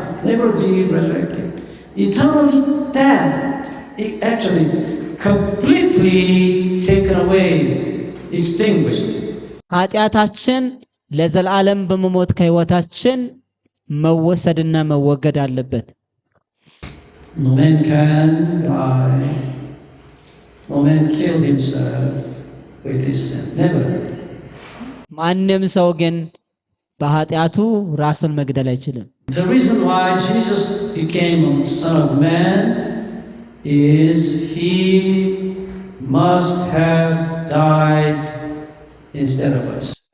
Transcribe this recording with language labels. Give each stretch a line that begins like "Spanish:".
English: Never be resurrected. Eternally dead, it actually completely taken away, extinguished.
Amharic: ኃጢአታችን ለዘላለም በመሞት ከህይወታችን መወሰድና መወገድ አለበት።
English: No man can die. No man kill himself with his sin. Never.
Amharic: ማንም ሰው ግን በኃጢአቱ ራስን መግደል አይችልም።
English: The reason why Jesus became a son of man is he must have died instead of us.